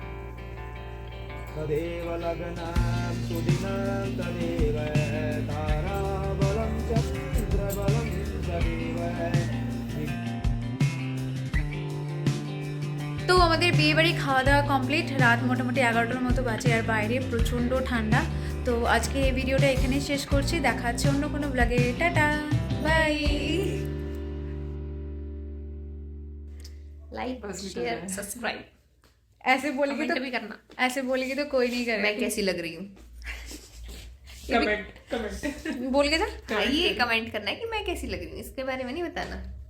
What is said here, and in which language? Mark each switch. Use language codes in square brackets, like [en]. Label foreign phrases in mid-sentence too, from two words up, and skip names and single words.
[sa] तदेव लग्नं सुदिनं तदेव ताराबलं चन्द्रबलं तदेव। [bn] তো আমাদের বিয়েবাড়ি খাওয়া দাওয়া কমপ্লিট, রাত মোটামুটি 11টার মতো বাজে আর বাইরে প্রচণ্ড ঠান্ডা। তো আজকে এই ভিডিওটা এখানেই শেষ করছি, দেখা হচ্ছে অন্য কোনো ব্লগে। টাটা বাই। [en] like share subscribe [hi] ऐसे बोलेगी तो भी करना। ऐसे बोलेगी तो कोई नहीं करेगा। मैं कैसी लग रही हूँ कमेंट बोल के जा। हाँ, ये कमेंट करना है कि मैं कैसी लग रही हूँ, इसके बारे में नहीं बताना।